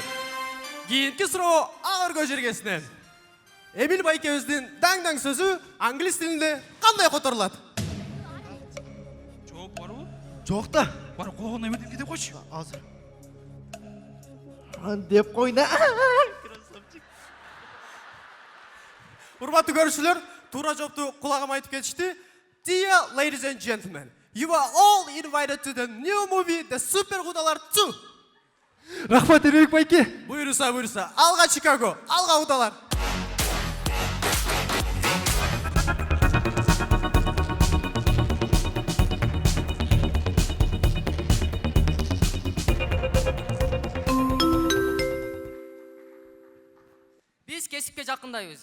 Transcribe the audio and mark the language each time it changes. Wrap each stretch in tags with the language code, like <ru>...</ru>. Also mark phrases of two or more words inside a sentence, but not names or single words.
<ky>Кийинки суроо агыр көжөргесинен. Эмил байкебиздин даң сөзү англис тилинде кандай которулат? Жооп барбы? Жок да. Бар, кулогуна эметип кетип койчу. Азыр. Деп койна. Урматтуу көрүүчүлөр, туура жоопту кулагыма айтып кетишти.</ky> <en>Dear ladies and gentlemen, you are all invited to the new movie The Super Удалар 2.</en> <ky>Рахмат Эрмек байке. Буйруса. Алга Чикаго, алга удалар. Биз кесипке жакындайбыз.</ky>